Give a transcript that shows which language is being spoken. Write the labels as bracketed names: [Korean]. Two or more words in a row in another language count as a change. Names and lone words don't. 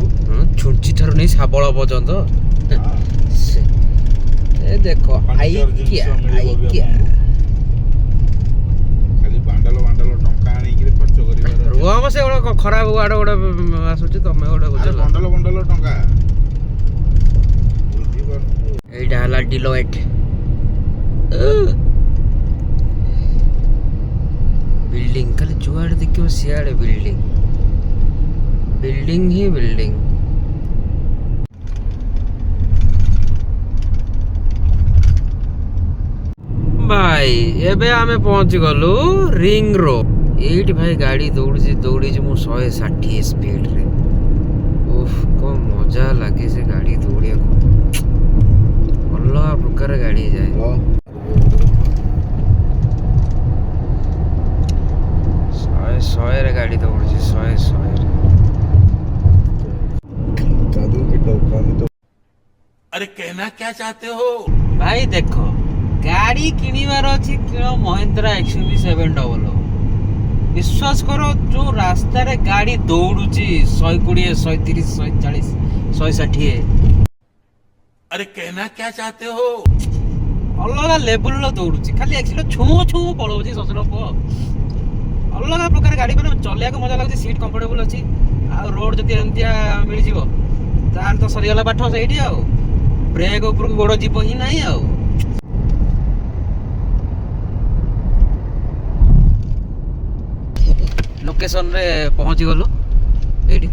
[Odia] ଛୁଞ୍ଚି ଠାରୁ ନେଇ ଶାବଳ ପର୍ଯ୍ୟନ୍ତ। ଏ ଦେଖ ଆଇକିଆ ଆଇକିଆ। ଖାଲି ବାଣ୍ଡଲ ଟଙ୍କା ଆଣିକିରି ଖର୍ଚ୍ଚ କରିବାର। ରୁହ ମ ସେ ଗୋଟେ ଖରାପ ୱାର୍ଡ ଗୋଟେ ଆସୁଛି, ତମେ ଗୋଟେ ବୁଝିଲ। ବଣ୍ଡଲ ଟଙ୍କା। ଏଇଟା ହେଲା ଡିଲୋଇଟ। ବିଲ୍ଡିଂ ଖାଲି ଯୁଆଡ଼େ ଦେଖିବ ସିଆଡ଼େ ବିଲ୍ଡିଂ, ବିଲ୍ଡିଂ ହି ବିଲ୍ଡିଂ। ভাই ଏବେ ଆମେ ପହଞ୍ଚି ଗଲୁ ରିଙ୍ଗ ରୋଡ। ଏଇଠି ଭାଇ ଗାଡ଼ି ଦୌଡ଼ିଛି ମୁଁ 160 ସ୍ପିଡରେ। ଓଃ କଣ ମଜା ଲାଗେ ସେ ଗାଡ଼ି ଦୌଡ଼ିବାକୁ, ଅଲଗା ପ୍ରକାର ଗାଡ଼ି ଯାଏ। 100ରେ ଗାଡ଼ି ଦୌଡୁଛି, 100ରେ। [Hindi] अरे कहना क्या चाहते हो [Odia] ଭାଇ ଦେଖ ଗାଡ଼ି କିଣିବାର ଅଛି, କିଣ ମହିନ୍ଦ୍ରା XUV 700। ବିଶ୍ୱାସ କର ଯୋଉ ରାସ୍ତାରେ ଗାଡ଼ି ଦୌଡୁଛି 120, 130, 140, 160। [Hindi] अरे कहना क्या चाहते हो [Odia] ଅଲଗା ଲେବୁଲର ଦୌଡୁଛି, ଖାଲି ଏକ୍ସିଲେଟର ଛୁଁ ପଳଉଛି ଶ୍ୱଶୁର ପୁଅ। ଅଲଗା ପ୍ରକାର ଗାଡ଼ି, ମାନେ ଚଲେଇବାକୁ ମଜା ଲାଗୁଛି, ସିଟ୍ କମ୍ଫର୍ଟେବୁଲ ଅଛି। ଆଉ ରୋଡ ଯଦି ଏମିତିଆ ମିଳିଯିବ ତାହେଲେ ତ ସରିଗଲା ପାଠ ସେଇଠି ଆଉ। ବ୍ରେକ୍ ଉପରକୁ ଗୋଡ଼ ଯିବ ହିଁ ନାହିଁ ଆଉ। ଲୋକେସନରେ ପହଞ୍ଚି ଗଲୁ ଏଇଠି।